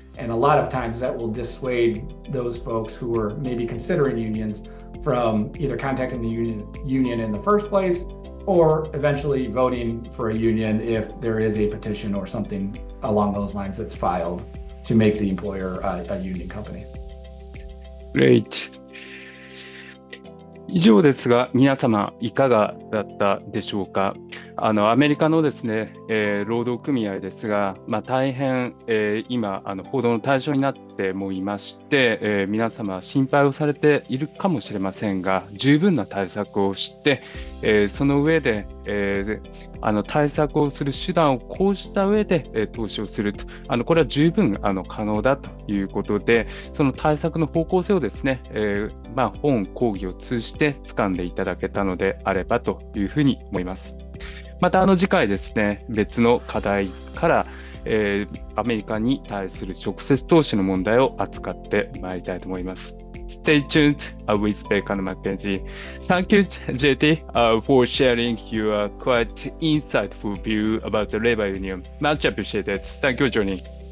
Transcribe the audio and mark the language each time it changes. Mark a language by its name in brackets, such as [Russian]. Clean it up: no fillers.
[English] And a lot of times that will dissuade those folks who are maybe considering unions from either contacting the union in the first place or eventually voting for a union if there is a petition or something along those lines that's filed to make the employer a union company. Great. [Japanese] 以上ですが、皆様いかがだったでしょうか。アメリカのですね、労働組合ですが、大変、今報道の対象になってもいまして、皆様心配をされているかもしれませんが、十分な対策をして、その上で、対策をする手段を講じた上で、投資をすると、これは十分可能だということで、その対策の方向性をですね、本講義を通じて掴んでいただけたのであればというふうに思います。また次回ですね、別の課題から、アメリカに対する直接投資の問題を扱ってまいりたいと思います。 [English] Stay tuned with Beaker and McKenzie. Thank you, JT, for sharing your quite insightful view about the labor union. Much appreciated. Thank you for joining.